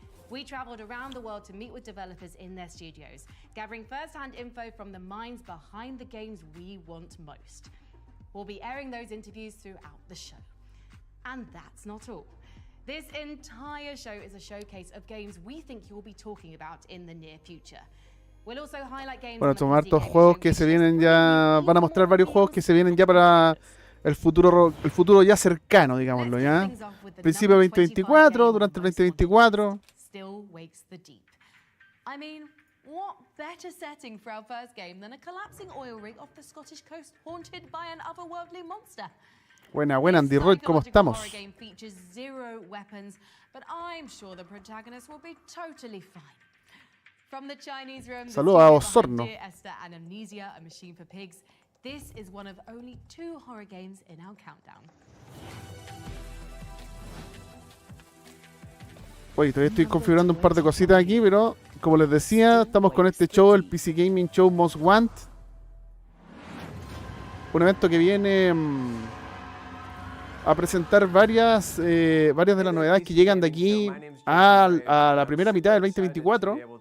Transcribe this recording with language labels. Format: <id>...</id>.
<en>We traveled around the world to meet with developers in their studios, gathering first-hand info from the minds behind the games we want most. We'll be airing those interviews throughout the show. And that's not all. This entire show is a showcase of games we think you'll be talking about in the near future. We'll also highlight games.</en> <es>Bueno, tomar todos juegos que se vienen ya, van a mostrar varios juegos que se vienen ya para el futuro ya cercano, digámoslo, ya. Principio 2024, durante el 2024. Still wakes the deep.</es> <en>I mean, what better setting for our first game than a collapsing oil rig off the Scottish coast haunted by an otherworldly monster?</en> <es>Buena, Andy Roy, ¿cómo estamos?</es> <en>Game features zero weapons, but I'm sure the protagonist will be totally fine. From the Chinese room,</en> <es>saludos a Osorno.</es> <en>Esther and Amnesia, a machine for pigs. This is one of only 2 horror games in our countdown.</en> <es>Oye, todavía estoy configurando un par de cositas aquí, pero como les decía, estamos con este show, el PC Gaming Show Most Wanted. Un evento que viene a presentar varias de las novedades que llegan de aquí a la primera mitad del 2024.</es>